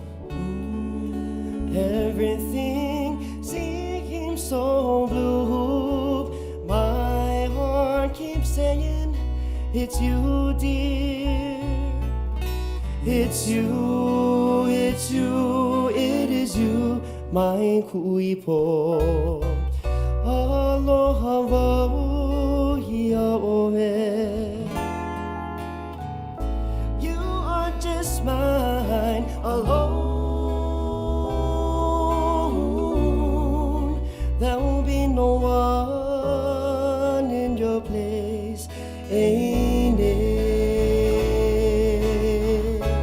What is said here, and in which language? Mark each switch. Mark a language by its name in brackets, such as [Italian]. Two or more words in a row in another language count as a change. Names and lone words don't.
[English] Everything seems so blue. My heart keeps saying, it's you, dear. It's you, it is you, my kuipo. [Hawaiian] Aloha wauia oe. [English] Mine alone. There will be no one in your place, ain't it?